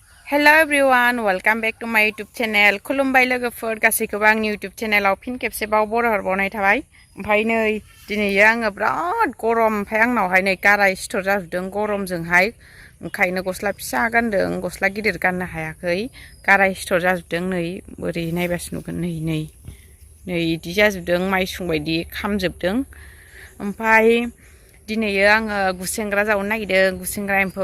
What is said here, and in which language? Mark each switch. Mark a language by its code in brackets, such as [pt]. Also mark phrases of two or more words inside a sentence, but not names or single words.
[en] Hello everyone, welcome back to my YouTube channel. [brx] खुलुमबाय लोगोफोर गासैखौबो आंनि YouTube चेनेलाव फिन खेबसेबाव बरायहरबावनाय थाबाय। ओमफ्राय नै दिनै आङो बिराद गरम ओमफ्राय आंनावहाय नै गाराय सिथर जाजोबदों गरमजोंहाय ओंखायनो गस्ला फिसा गानदों गस्ला गिदिर गाननो हायाखै गाराय सिथर जाजोबदों नै बोरै नायबासो नुगोन नै इदि जाजोबदों माइसुं बायदि खामजोबदों ओमफ्राय दिनै आङो गुसेंग्रा जावनो नागिरदों गुसेंग्रा एम्फौ